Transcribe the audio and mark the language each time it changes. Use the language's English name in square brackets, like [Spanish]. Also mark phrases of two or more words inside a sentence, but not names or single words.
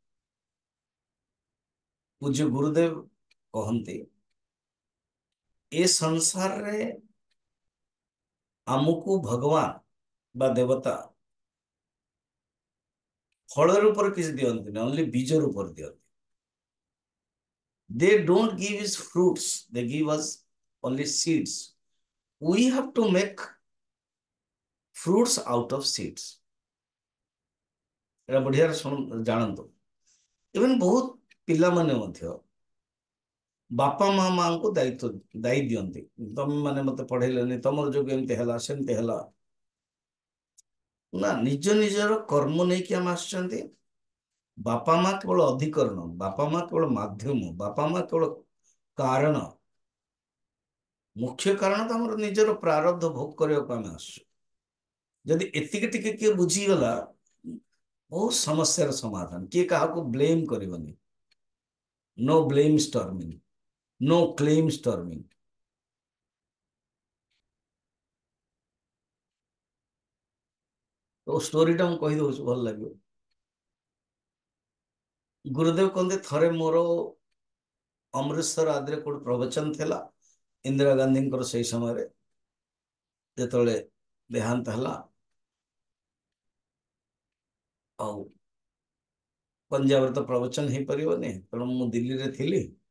[Odia] ପୂଜ୍ୟ ଗୁରୁଦେବ କହନ୍ତି, ଏ ସଂସାରରେ ଆମକୁ ଭଗବାନ ବା ଦେବତା ଫଳ ରୂପରେ କିଛି ଦିଅନ୍ତିନି, ଓନ୍ଲି ବୀଜ ରୂପରେ ଦିଅନ୍ତି। [English] They don't give us fruits, they give us only seeds. We have to make fruits out of seeds. [Odia] ଏଟା ବଢିଆରେ ଜାଣନ୍ତୁ। ଇଭେନ୍ ବହୁତ ପିଲାମାନେ ମଧ୍ୟ ବାପା ମାଙ୍କୁ ଦାୟୀ ଦିଅନ୍ତି, ତମେ ମାନେ ମତେ ପଢେଇଲେନି, ତମର ଯୋଗୁଁ ଏମିତି ହେଲା ସେମିତି ହେଲା। ନା, ନିଜ ନିଜର କର୍ମ ନେଇକି ଆମେ ଆସିଛନ୍ତି। ବାପା ମା କେବଳ ଅଧିକରଣ, ବାପା ମା କେବଳ ମାଧ୍ୟମ, ବାପା ମା କେବଳ କାରଣ। ମୁଖ୍ୟ କାରଣ ତ ଆମର ନିଜର ପ୍ରାରବ୍ଧ ଭୋଗ କରିବାକୁ ଆମେ ଆସୁଛୁ। ଯଦି ଏତିକି ଟିକେ କିଏ ବୁଝିଗଲା, ବହୁତ ସମସ୍ୟାର ସମାଧାନ। କିଏ କାହାକୁ ବ୍ଲେମ କରିବନି। [English] no blame storming, no claim storming. [Odia] ତୋ ଷ୍ଟୋରିଟା ମୁଁ କହିଦଉଛି, ଭଲ ଲାଗିବ। ଗୁରୁଦେବ କହନ୍ତି, ଥରେ ମୋର ଅମୃତସର ଆଦିରେ କୋଉଠି ପ୍ରବଚନ ଥିଲା, ଇନ୍ଦିରା ଗାନ୍ଧୀଙ୍କର ସେଇ ସମୟରେ ଯେତେବେଳେ ଦେହାନ୍ତ ହେଲା, ଆଉ ପଞ୍ଜାବରେ ତ ପ୍ରବଚନ ହେଇପାରିବନି, ତେଣୁ ମୁଁ ଦିଲ୍ଲୀରେ ଥିଲି।